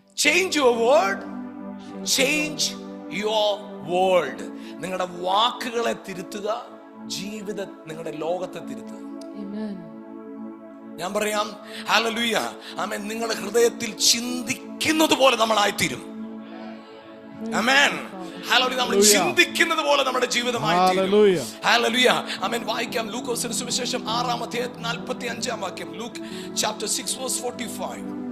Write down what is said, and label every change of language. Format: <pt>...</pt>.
<en>Change your word, change your world.</en> <ml>നിങ്ങളുടെ വാക്കുകളെ തിരുത്തുക, നിങ്ങളുടെ ലോകത്തെ തിരുത്തുക.</ml> <en>Amen.</en> <ml>ഞാൻ പറയാം, ഹല്ലേലൂയ, ആമേൻ. നിങ്ങളുടെ ഹൃദയത്തിൽ ചിന്തിക്കുന്നത് പോലെ നമ്മളായിത്തീരും. ആമേൻ. ഹല്ലേലൂയ. നമ്മൾ ചിന്തിക്കുന്നത് പോലെ നമ്മുടെ ജീവിതമായിത്തീരും. ഹല്ലേലൂയ. ആമേൻ. വായിക്കാം ലൂക്കോസിന്റെ സുവിശേഷം 6-ാം അധ്യായം 45-ാം വാക്യം.</ml> <en>Luke chapter 6 verse 45.</en>